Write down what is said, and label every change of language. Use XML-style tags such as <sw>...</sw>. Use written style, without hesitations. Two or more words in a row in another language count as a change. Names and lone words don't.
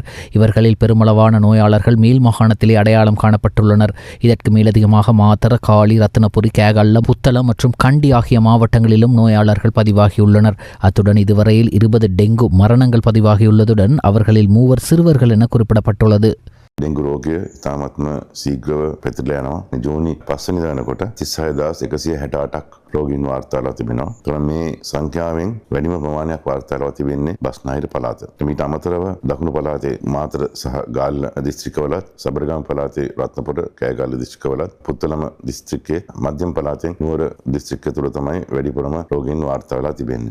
<ta>இவர்களில் பெருமளவான நோயாளர்கள் மேல் மாகாணத்திலே அடையாளம் காணப்பட்டுள்ளனர். இதற்கு மேலதிகமாக மாத்தர, காலி, ரத்தினபுரி, கேகல்லம், புத்தளம் மற்றும் கண்டி ஆகிய மாவட்டங்களிலும் நோயாளர்கள் பதிவாகியுள்ளனர். அத்துடன் இதுவரையில் 20 டெங்கு மரணங்கள் பதிவாகியுள்ளதுடன் அவர்களில் 3 சிறுவர்கள் என குறிப்பிடப்பட்டுள்ளது.</ta> <si>ඩෙංගු රෝගය ඉතාමත්ම සීග්‍රව පැතිරලා යනවා. මේ ජූනි 5 වෙනිදා වෙනකොට 36,168ක් රෝගීන් වාර්තා වෙලා තිබෙනවා. ඒතර මේ සංඛ්‍යාවෙන් වැඩිම ප්‍රමාණයක් වාර්තා වෙලා තිබෙන්නේ බස්නාහිර පළාත. ඊට අමතරව දකුණු පළාතේ මාතර සහ ගාල්ල දිස්ත්‍රික්කවලත්, සබරගම් පළාතේ රත්නපුර, කෑගල්ල දිස්ත්‍රික්කවලත්, පුත්තලම දිස්ත්‍රික්කයේ මධ්‍යම පළාතෙන් නුවර දිස්ත්‍රික්කය තුළ තමයි වැඩිපුරම රෝගීන් වාර්තා වෙලා තිබෙන්නේ.</si>